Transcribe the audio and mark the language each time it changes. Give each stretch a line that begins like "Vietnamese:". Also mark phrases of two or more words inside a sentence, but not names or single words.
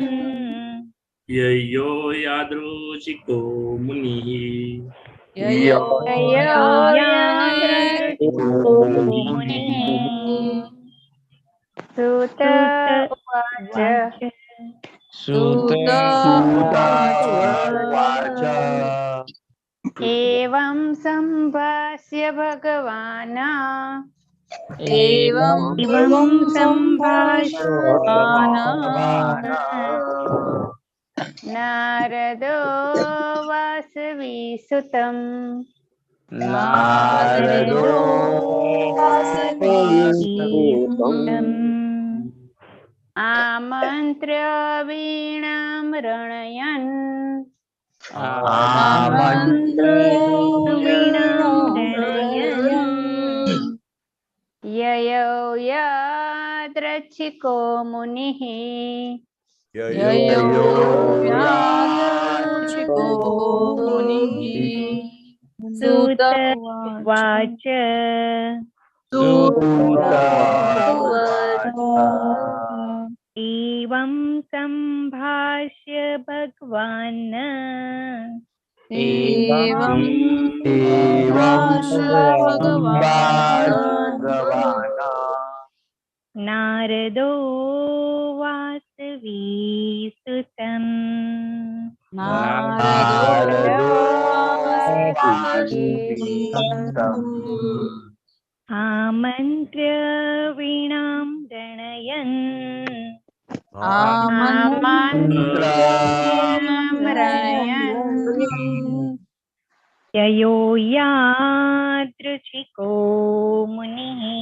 Sanskrit: યયો યાદૃચ્છિકો મુનિઃ યયો યાદૃચ્છિકો મુનિઃ. સૂત ઉવાચ સૂત ઉવાચ एवं संभाष्य भगवान् એવં સંભાષ્ય ભગવાન नारदो वासवीसुतम् નારદો વાસવીસુતમ आमन्त्र्य वीणां रणयन् ययो यादृच्छिको मुनिः યયો યાદૃચ્છિકો મુનિઃ. સૂત वाच સૂત एवं सम्भाष्य भगवान् એવં સંભાષ્ય ભગવાન नारदो वासवीसुतम् નારદો આમંત્ર્ય વીણામ રણયન યયો યાદૃચ્છિકો મુનિઃ